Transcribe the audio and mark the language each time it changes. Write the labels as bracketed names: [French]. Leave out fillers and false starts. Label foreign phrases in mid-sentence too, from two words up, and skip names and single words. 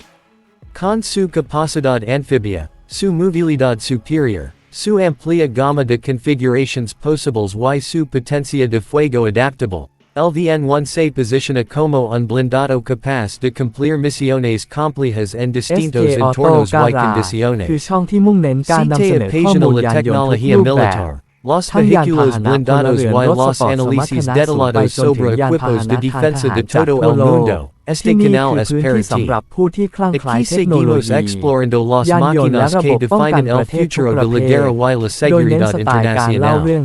[Spanish] Con su capacidad anfibia, su movilidad superior, su amplia gama de configuraciones posibles y su potencia de fuego adaptable, el VN1 se posiciona como un blindado capaz de cumplir misiones complejas en distintos entornos y condiciones. [Thai] คือช่องที่มุ่งเน้นการนำเสนอข้อมูลยานยนต์ทุกรูปแบบ [Spanish] Los vehículos blindados y los análisis detallados sobre equipos de defensa de todo el mundo. Este canal es para ti. Aquí seguimos explorando las máquinas que definen el futuro de la guerra y la seguridad internacional.